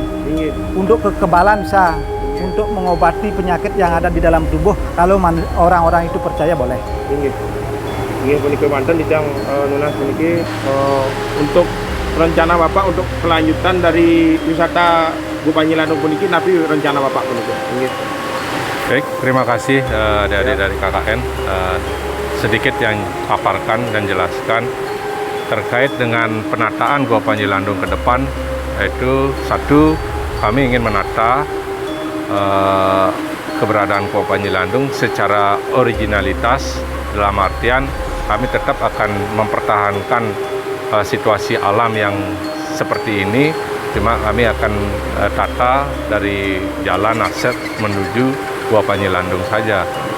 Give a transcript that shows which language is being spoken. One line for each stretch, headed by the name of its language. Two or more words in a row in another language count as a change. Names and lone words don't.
Indonesian: Untuk kekebalan bisa untuk mengobati penyakit yang ada di dalam tubuh kalau orang-orang itu percaya boleh. Ini
Balinese: puniki manten dijang nunas puniki
Indonesian: untuk rencana Bapak untuk kelanjutan dari wisata Gua Panjilandung
Balinese: puniki napi
Indonesian: rencana Bapak puniki. Baik, terima kasih adik-adik dari KKN sedikit yang paparkan dan jelaskan terkait dengan penataan Gua Panjilandung ke depan, yaitu satu kami ingin menata keberadaan Gua Panjilandung secara originalitas dalam artian kami tetap akan mempertahankan situasi alam yang seperti ini, cuma kami akan tata dari jalan akses menuju Gua Panjilandung saja.